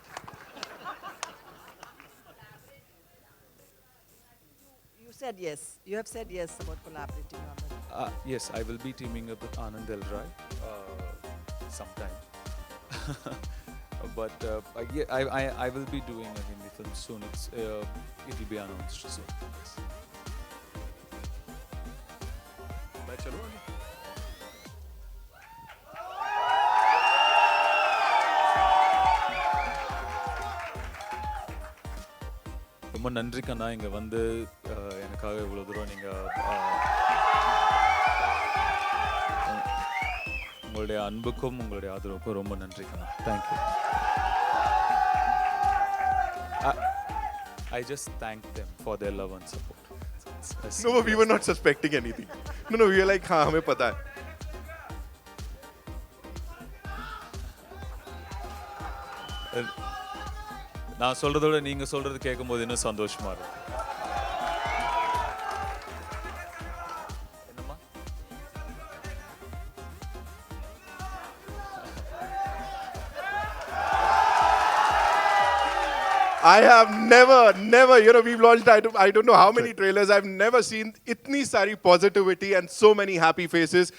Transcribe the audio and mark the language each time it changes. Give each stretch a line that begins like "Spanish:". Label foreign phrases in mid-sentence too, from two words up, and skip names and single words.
English: You said yes. You have said yes about collaborating on it. Yes, I will be teaming up with Anand Rai sometime. But I will be doing a Hindi film soon. It will be announced soon. Yes.
Hindi: मैं चलूं आगे?
Tamil: ரொம்ப நன்றி கண்ணா இங்க வந்து எனக்காக இவ்வளவு தூரம் நீங்க உங்களுடைய அன்புக்கும் உங்களுடைய ஆதரவுக்கும் ரொம்ப நன்றி கண்ணா.
English: Thank you. I just thank them for their love and support. No, we were not suspecting anything. No, we were like,
Hindi: हाँ हमें पता है.
Tamil: நான் சொல்றதோட நீங்க சொல்றது கேட்கும்போது இன்னும் சந்தோஷமா இருக்கு. என்னம்மா?
English: I have never, we've launched, I don't know how many trailers, I've never seen
Hindi: इतनी सारी
English: positivity and so many happy faces.